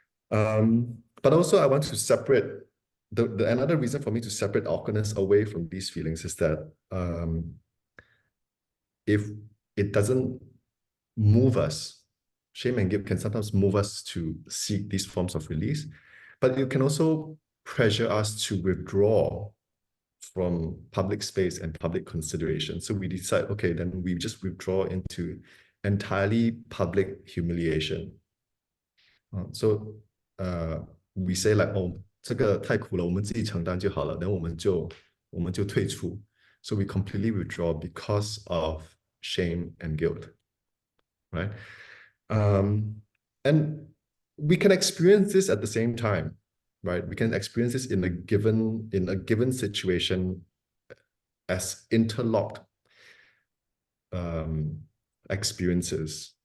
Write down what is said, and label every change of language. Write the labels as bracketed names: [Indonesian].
[English] But also I want to separate, another reason for me to separate awkwardness away from these feelings is that if it doesn't move us, shame and guilt can sometimes move us to seek these forms of release, but it can also pressure us to withdraw from public space and public consideration. So we decide, okay, then we just withdraw into entirely public humiliation. So we say like, oh, [Chinese] 这个太苦了，我们自己承担就好了，然后我们就退出。 [English] So we completely withdraw because of shame and guilt, right? And we can experience this at the same time, right? We can experience this in a given situation as interlocked experiences.